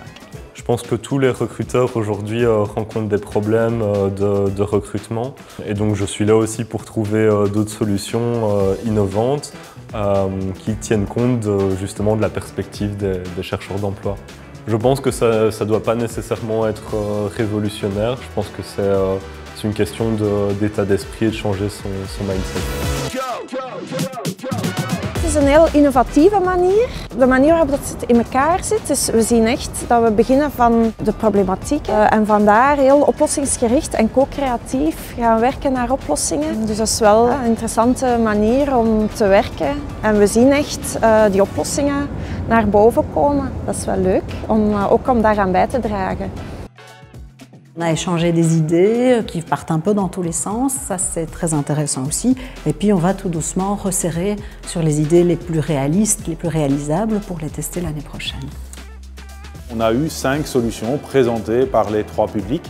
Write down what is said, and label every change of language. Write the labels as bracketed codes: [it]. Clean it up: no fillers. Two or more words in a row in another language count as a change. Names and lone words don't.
[fr] Je pense que tous les recruteurs aujourd'hui rencontrent des problèmes de recrutement et donc je suis là aussi pour trouver d'autres solutions innovantes qui tiennent compte justement de la perspective des chercheurs d'emploi. Je pense que ça ne doit pas nécessairement être révolutionnaire, je pense que c'est une question d'état d'esprit et de changer son mindset. [nl] Het is een heel innovatieve manier. De manier waarop dat het in elkaar zit. Dus we zien echt dat we beginnen van de problematiek en vandaar heel oplossingsgericht en co-creatief gaan werken naar oplossingen. Dus dat is wel een interessante manier om te werken. En we zien echt die oplossingen naar boven komen. Dat is wel leuk, ook om daaraan bij te dragen. [fr] On a échangé des idées qui partent un peu dans tous les sens, ça c'est très intéressant aussi. Et puis on va tout doucement resserrer sur les idées les plus réalistes, les plus réalisables pour les tester l'année prochaine. On a eu 5 solutions présentées par les 3 publics.